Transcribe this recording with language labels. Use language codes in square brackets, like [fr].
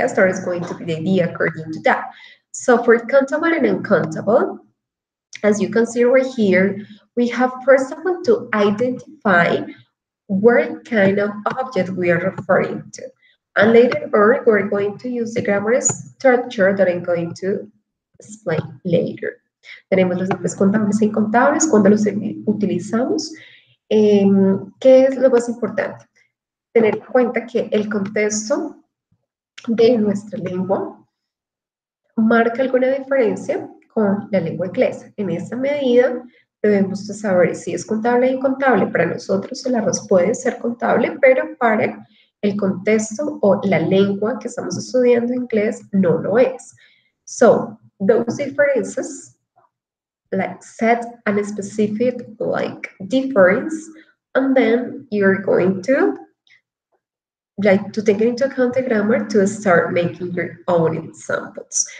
[en] Yes, there is going to be the idea according to that. So for countable and uncountable, as you can see right here, we have first of all to identify what kind of object we are referring to. And later on, we're going to use the grammar structure that I'm going to explain later. [es] Tenemos los nombres contables e incontables, cuando los utilizamos. ¿Qué es lo más importante? Tener en cuenta que el contexto de nuestra lengua marca alguna diferencia con la lengua inglesa. En esta medida, debemos de saber si es contable o incontable. Para nosotros el arroz puede ser contable, pero para el contexto o la lengua que estamos estudiando inglés no lo es. [en] So, those differences like set a specific like difference, and then you're going to like to take into account the grammar to start making your own examples.